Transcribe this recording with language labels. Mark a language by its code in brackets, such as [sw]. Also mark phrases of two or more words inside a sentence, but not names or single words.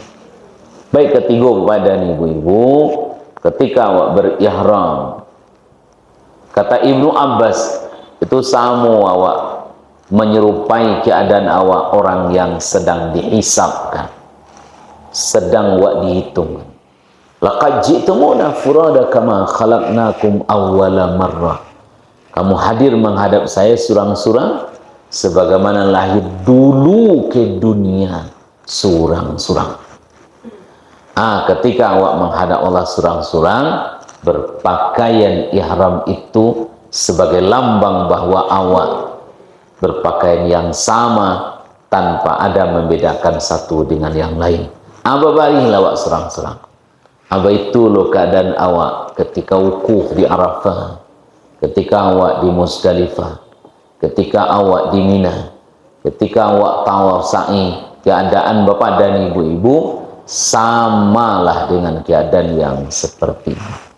[id] Baik ketiga kepada ibu-ibu, ketika awak berihram, kata Ibnu Abbas, itu samu awak menyerupai keadaan awak orang yang sedang dihisabkan, sedang awak dihitung. [ar] لقد جئتمونا فرادى كما خلقناكم أول مرة. [id] Kamu hadir menghadap saya surang-surang sebagaimana lahir dulu ke dunia surang-surang. Ketika awak menghadap Allah surang-surang, berpakaian ihram itu sebagai lambang bahwa awak berpakaian yang sama tanpa ada membedakan satu dengan yang lain. [min] Barilah awak surang-surang. [id] Itu loh keadaan awak ketika wukuf di Arafah, ketika awak di Musdalifah, ketika awak di Mina, ketika awak tawaf sa'i, keadaan bapak dan ibu-ibu samalah dengan keadaan yang seperti ini.